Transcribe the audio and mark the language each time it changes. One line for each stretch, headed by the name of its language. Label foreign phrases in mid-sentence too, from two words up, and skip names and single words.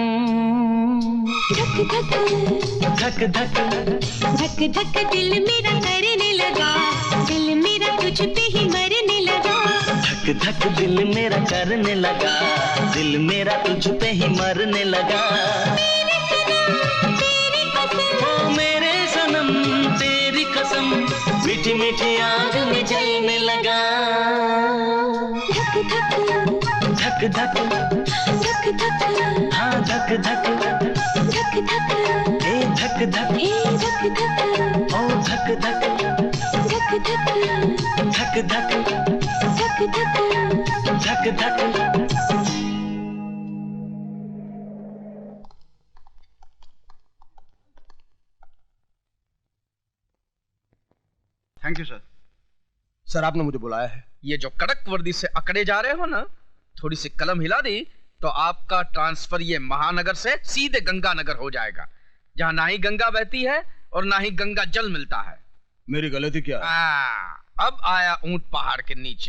Hindi: धक धक धक धक धक धक दिल मेरा करने लगा, दिल मेरा तुझ पे ही मरने लगा। धक धक दिल मेरा करने लगा, दिल मेरा तुझ पे ही मरने लगा। मेरे सनम तेरी कसम, ओ मेरे सनम तेरी कसम, मीठी मीठी आग में जलने लगा। धक धक धक धक धक धक हाँ धक धक धक धक ए धक धक धक धक ओ धक धक धक धक धक धक धक धक धक धक।
English: Thank you sir.
Hindi: सर आपने मुझे बुलाया है। ये जो कड़क वर्दी से अकड़े जा रहे हो ना, थोड़ी सी कलम हिला दी तो आपका ट्रांसफर ये महानगर से सीधे गंगानगर हो जाएगा, जहां ना ही गंगा बहती है और ना ही गंगा जल मिलता है। मेरी गलती क्या है? अब आया ऊंट पहाड़ के नीचे।